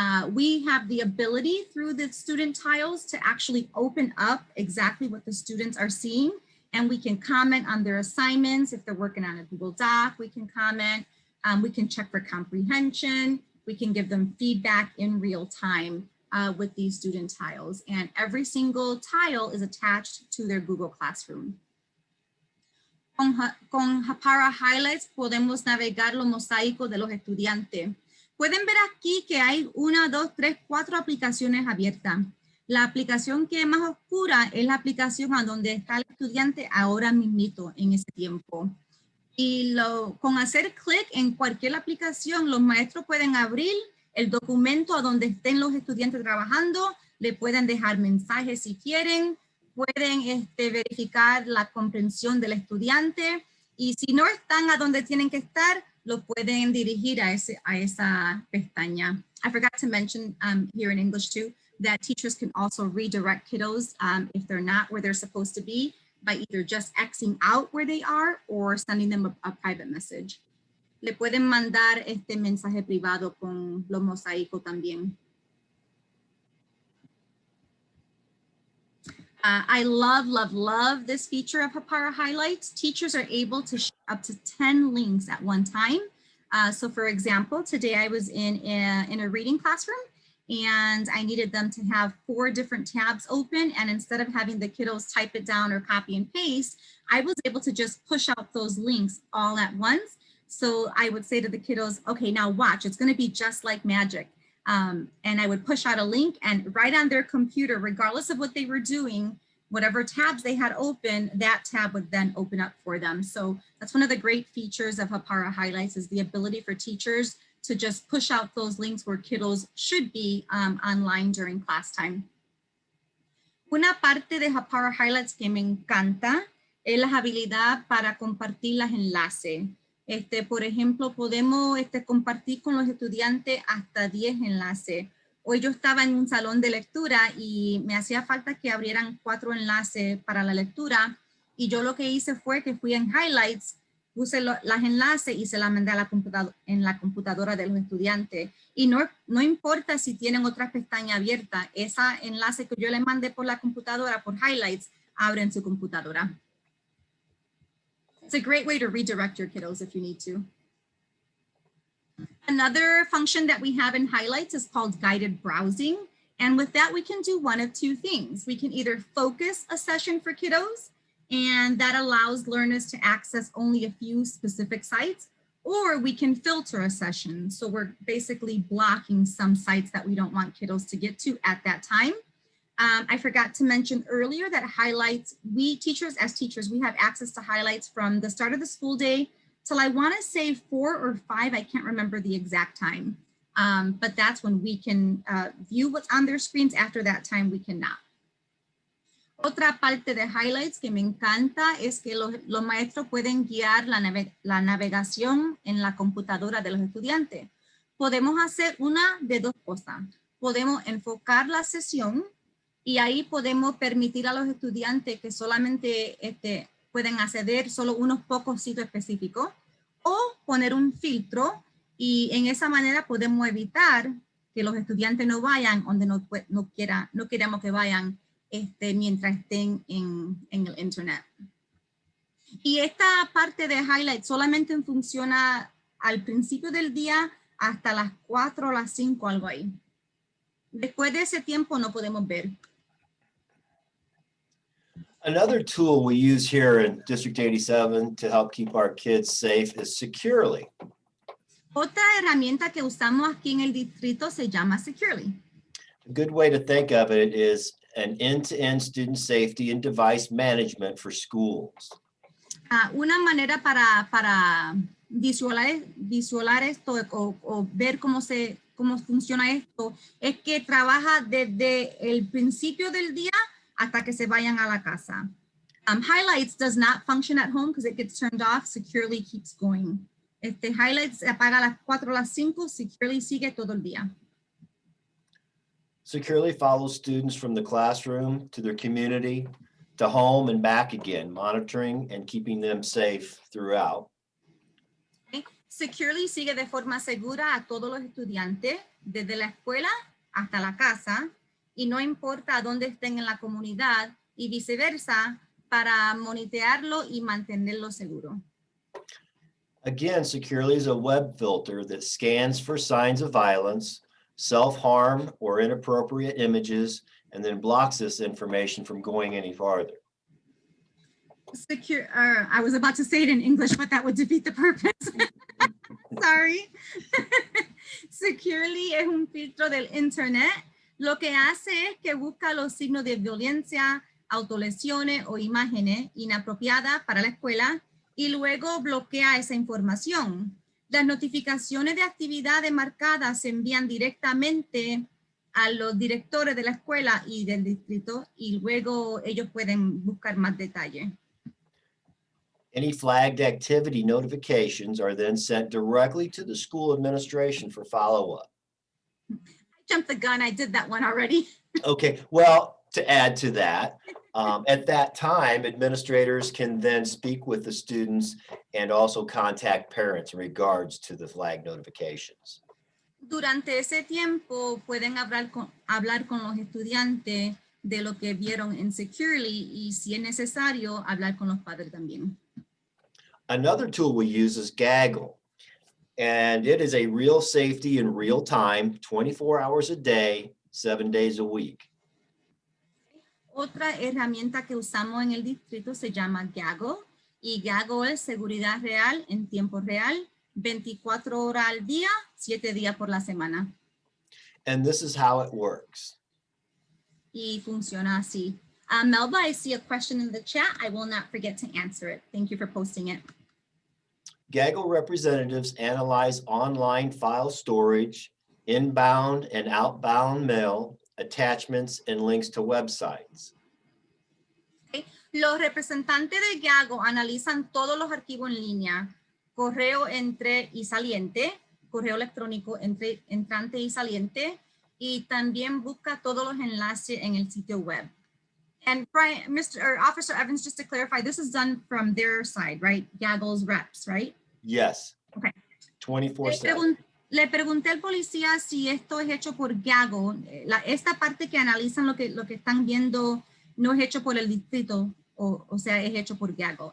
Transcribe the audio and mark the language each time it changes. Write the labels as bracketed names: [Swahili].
[English] We have the ability through the student tiles to actually open up exactly what the students are seeing, and we can comment on their assignments. If they're working on a Google Doc, we can comment. We can check for comprehension. We can give them feedback in real time with these student tiles, and every single tile is attached to their Google Classroom. [Spanish] Con Para Highlights podemos navegar los mosaicos de los estudiantes. Pueden ver aquí que hay 1, 2, 3, 4 aplicaciones abiertas. La aplicación que es más oscura es la aplicación a donde está el estudiante ahora mismito en ese tiempo. Y con hacer clic en cualquier aplicación, los maestros pueden abrir el documento a donde estén los estudiantes trabajando, le pueden dejar mensajes si quieren, pueden verificar la comprensión del estudiante, y si no están a donde tienen que estar, lo pueden dirigir a esa pestaña. [English] I forgot to mention here in English too, that teachers can also redirect kiddos if they're not where they're supposed to be, by either just Xing out where they are or sending them a private message. [Spanish] Le pueden mandar mensaje privado con los mosaicos también. [English] I love this feature of Para Highlights. Teachers are able to share up to 10 links at one time. So for example, today I was in a reading classroom, and I needed them to have 4 different tabs open. And instead of having the kiddos type it down or copy and paste, I was able to just push out those links all at once. So I would say to the kiddos, okay, now watch, it's gonna be just like magic. And I would push out a link, and right on their computer, regardless of what they were doing, whatever tabs they had open, that tab would then open up for them. So that's one of the great features of Para Highlights, is the ability for teachers to just push out those links where kiddos should be online during class time. [Spanish] Una parte de Para Highlights que me encanta es la habilidad para compartir los enlaces. Por ejemplo, podemos compartir con los estudiantes hasta 10 enlaces. Hoy yo estaba en un salón de lectura y me hacía falta que abrieran 4 enlaces para la lectura, y yo lo que hice fue que fui en Highlights, puse los enlaces y se las mandé a en la computadora de los estudiantes. Y no importa si tienen otra pestaña abierta, ese enlace que yo les mandé por la computadora, por Highlights, abre en su computadora. [English] It's a great way to redirect your kiddos if you need to. Another function that we have in Highlights is called guided browsing. And with that, we can do one of 2 things. We can either focus a session for kiddos, and that allows learners to access only a few specific sites, or we can filter a session. So we're basically blocking some sites that we don't want kiddos to get to at that time. I forgot to mention earlier that Highlights, as teachers, we have access to Highlights from the start of the school day till I want to say 4 or 5, I can't remember the exact time. But that's when we can view what's on their screens. After that time, we cannot. [Spanish] Otra parte de Highlights que me encanta es que los maestros pueden guiar la navegación en la computadora de los estudiantes. Podemos hacer una de 2 cosas. Podemos enfocar la sesión, y ahí podemos permitir a los estudiantes que solamente pueden acceder solo unos pocos sitios específicos, o poner un filtro, y en esa manera podemos evitar que los estudiantes no vayan donde no queremos que vayan mientras estén en el internet. Y esta parte de Highlight solamente funciona al principio del día hasta las 4 o las 5, algo ahí. Después de ese tiempo no podemos ver. [English] Another tool we use here in District 87 to help keep our kids safe is Securely. [Spanish] Otra herramienta que usamos aquí en el distrito se llama Securely. [English] A good way to think of it is an end-to-end student safety and device management for schools. [Spanish] Una manera para visualizar esto o ver cómo funciona esto es que trabaja desde el principio del día hasta que se vayan a la casa. [English] Highlights does not function at home because it gets turned off. Securely keeps going. [Spanish] Highlights se apaga a las 4 a las 5, Securely sigue todo el día. [English] Securely follows students from the classroom to their community, to home and back again, monitoring and keeping them safe throughout. Okay. [Spanish] Securely sigue de forma segura a todos los estudiantes, desde la escuela hasta la casa, y no importa dónde estén en la comunidad y viceversa, para monitorearlo y mantenerlo seguro. [English] Again, Securely is a web filter that scans for signs of violence, self-harm, or inappropriate images, and then blocks this information from going any farther. I was about to say it in English, but that would defeat the purpose. Sorry. [Spanish] Securely es un filtro del Internet. Lo que hace es que busca los signos de violencia, autolesiones o imágenes inapropiadas para la escuela y luego bloquea esa información. Las notificaciones de actividades marcadas se envían directamente a los directores de la escuela y del distrito y luego ellos pueden buscar más detalle. [English] Any flagged activity notifications are then sent directly to the school administration for follow-up. I jumped the gun. I did that one already. Okay, well, to add to that, at that time, administrators can then speak with the students and also contact parents in regards to the flag notifications. [Spanish] Durante ese tiempo pueden hablar con los estudiantes de lo que vieron en Securely y si es necesario hablar con los padres también. [English] Another tool we use is Gaggle, and it is a real safety in real time, 24 hours a day, 7 days a week. [Spanish] Otra herramienta que usamos en el distrito se llama Gaggle y Gaggle es seguridad real en tiempo real, 24 horas al día, 7 días por la semana. [English] And this is how it works. [Spanish] Y funciona así. [English] Melba, I see a question in the chat. I will not forget to answer it. Thank you for posting it. Gaggle representatives analyze online file storage, inbound and outbound mail, attachments, and links to websites. Okay. [Spanish] Los representantes de Gaggle analizan todos los archivos en línea, correo entre y saliente, correo electrónico entrante y saliente, y también busca todos los enlaces en el sitio web. [English] And Brian, Officer Evans, just to clarify, this is done from their side, right? Gaggle's reps, right? Yes. Okay. 24/7. [Spanish] Le pregunté al policía si esto es hecho por Gaggle. Esta parte que analizan lo que están viendo no es hecho por el distrito, o sea, es hecho por Gaggle.